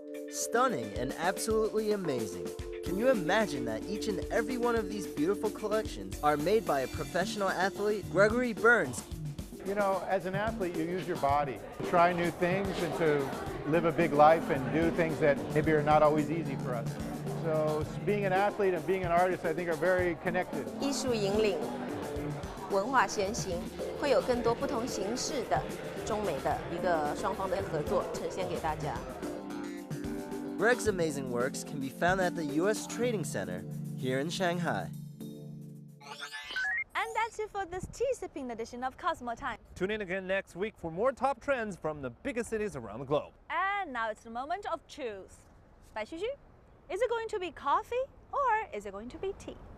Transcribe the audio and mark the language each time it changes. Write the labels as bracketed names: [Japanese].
[English] Stunning and absolutely amazing. Can you imagine that each and every one of these beautiful collections are made by a professional athlete? Gregory Burns. You know, as an athlete, you use your body to try new things and to live a big life and do things that maybe are not always easy for us. So being an athlete and being an artist, I think, are very connected. [Chinese] 艺术引领，文化先行，会有更多不同形式的中美的一个双方的合作呈现给大家。 [English] Greg's amazing works can be found at the U.S. Trading Center here in Shanghai. And that's it for this tea-sipping edition of Cosmo Times. Tune in again next week for more top trends from the biggest cities around the globe. And now it's the moment of choose. Bai Xu, is it going to be coffee or is it going to be tea?